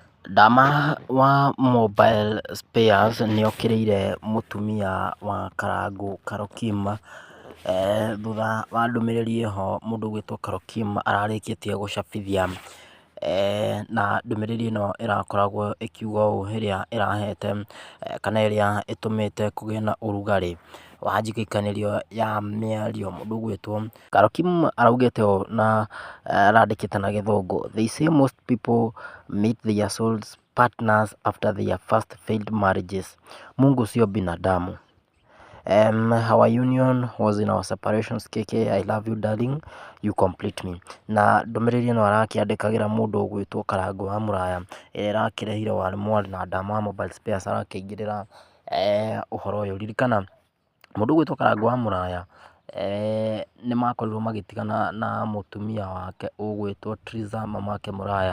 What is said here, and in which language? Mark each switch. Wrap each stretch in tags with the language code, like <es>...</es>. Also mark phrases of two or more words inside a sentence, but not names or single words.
<ki>Ndama wa Mobile Spares nĩ okĩrĩire mũtumia wa Karangũ Karokim, thutha wa ndũmĩrĩri ĩho mũndũ ũgwĩtwo Karokim ararĩkĩtie gũcabithia, na ndũmĩrĩri ĩno ĩrakoragwo ĩkiuga ũũ ĩrĩa ĩrahete kana ĩrĩa ĩtũmĩte kũgĩe na ũrugarĩ wa njiguĩkanĩrio ya mĩario. Mũndũ ũgwĩtwo Karokim araugĩte ũũ na arandĩkĩte na gĩthũngũ:</ki> <en>"They say most people meet their soul partners after their first failed marriages.</en> <sw>Mungu sio binadamu.</sw> <en>Our union was in our separations. KK, I love you darling, you complete me."</en> <ki>Na ndũmĩrĩri ĩno arakĩandĩkagĩra mũndũ ũgwĩtwo Karangũ wa Mũraya, ĩrĩa ĩrakĩrehire mwarĩ na Ndama wa Mobile Spares arakĩingĩrĩra ũhoro ũyũ. Ririkana mũndũ ũgwĩtwo Karangũ wa Mũraya nĩ makorirwo magĩtigana na mũtumia wake ũgwĩtwo Triza mamake Mũraya.</ki>